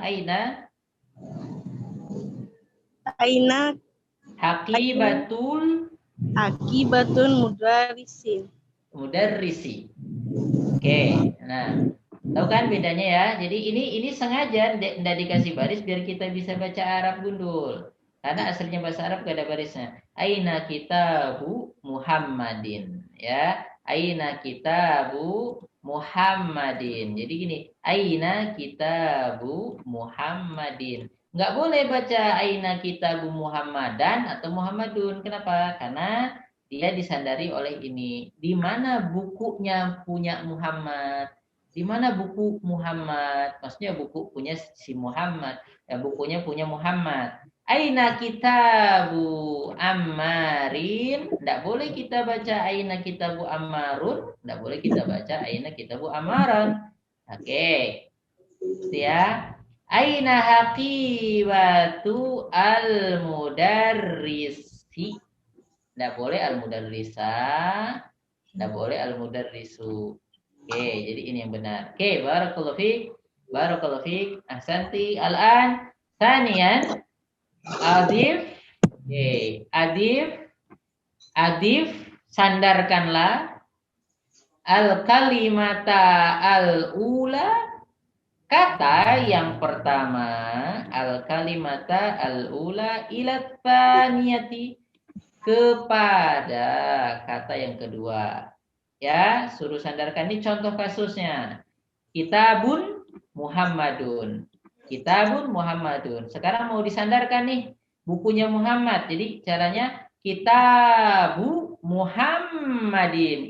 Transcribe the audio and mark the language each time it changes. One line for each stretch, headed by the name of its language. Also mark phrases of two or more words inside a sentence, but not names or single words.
Arabic: أين حقيبة المدرس.
Indonesian: Oke, nah tahu kan bedanya ya. Jadi ini sengaja tidak dikasih baris biar kita bisa baca Arab gundul. Karena aslinya bahasa Arab gak ada barisnya.
Arabic: أين كتاب محمد, ya. أين كتاب محمد.
Indonesian: Jadi gini,
Arabic: أين كتاب محمد.
Indonesian: Nggak boleh baca
Arabic: أين كتاب محمدا
Indonesian: atau Muhammadun. Kenapa? Karena dia disandari oleh ini. Di mana bukunya punya Muhammad? Di mana buku Muhammad? Maksudnya buku punya si Muhammad. Ya, bukunya punya Muhammad.
Arabic: أين كتاب عمار.
Indonesian: Tidak boleh kita baca
Arabic: أين كتاب عمار.
Indonesian: Tidak boleh kita baca
Arabic: أين كتاب عمارا.
Indonesian: Oke. Ya.
Arabic: أين حقيبة المدرس.
Indonesian: Tidak boleh al-mudarrisa. Tidak boleh al-mudarrisu. Oke, jadi ini yang benar. Oke,
Arabic: بارك الله فيك. بارك الله فيك. أحسنت. الآن ثانيا أضف.
Indonesian: Oke, adif sandarkanlah
Arabic: الكلمة الأولى,
Indonesian: kata yang pertama,
Arabic: الكلمة الأولى إلى الثانية,
Indonesian: kepada kata yang kedua. Ya, suruh sandarkan. Ini contoh kasusnya.
Arabic: كتاب محمد. كتاب محمد.
Indonesian: Sekarang mau disandarkan nih bukunya Muhammad. Jadi caranya
Arabic: كتاب محمد.